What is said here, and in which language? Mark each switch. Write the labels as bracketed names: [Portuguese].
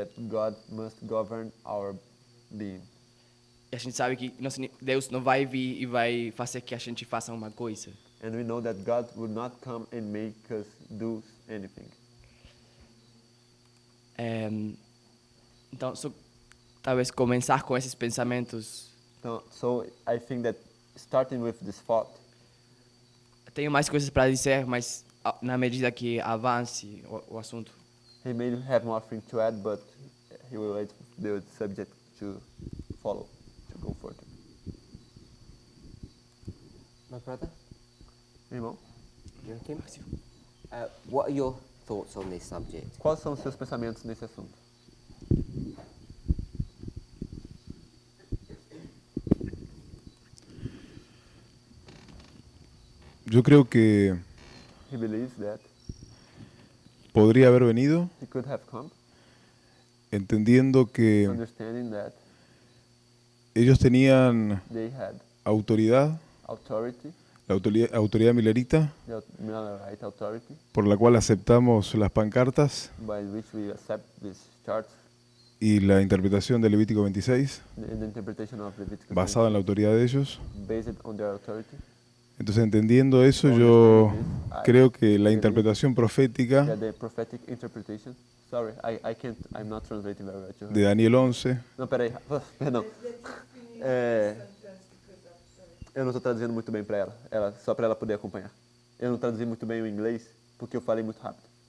[English] God must govern our being. [Portuguese] E a gente sabe que Deus não vai vir e vai fazer que a gente faça uma coisa. [English] And we know that God will not come and make us do anything. [Portuguese] Então, talvez começar com esses pensamentos. [English] So I think that starting with this thought, [Portuguese] Tenho mais coisas para dizer, mas na medida que avance o assunto. [English] he may have more things to add, but he will wait for the subject to follow, to go further. My brother, [Portuguese] Irmão, [English] Joachim, what are your thoughts on this subject? [Portuguese] quais são os seus pensamentos nesse assunto? [Spanish] Yo creo que [English] He believes that [Spanish] podría haber venido [English] he could have come, [Spanish] entendiendo que [English] understanding that [Spanish] ellos tenían [English] they had [Spanish] autoridad, [English] authority, [Spanish] la autoridad milerita, [English] the Millerite authority, [Spanish] por la cual aceptamos las pancartas [English] by which we accept these charts [Spanish] y la interpretación de Levítico 26, [English] in the interpretation of Leviticus [Spanish] basada en la autoridad de ellos. [English] based on their authority. [Spanish] Entonces, entendiendo eso, yo creo que la interpretación profética [English] Yeah, the prophetic interpretation. Sorry, I'm not translating very well. [Spanish] de Daniel 11 [Portuguese] Não, peraí, perdão. Eu não estou traduzindo muito bem para ela, só para ela poder acompanhar. Eu não traduzi muito bem o inglês porque eu falei muito rápido.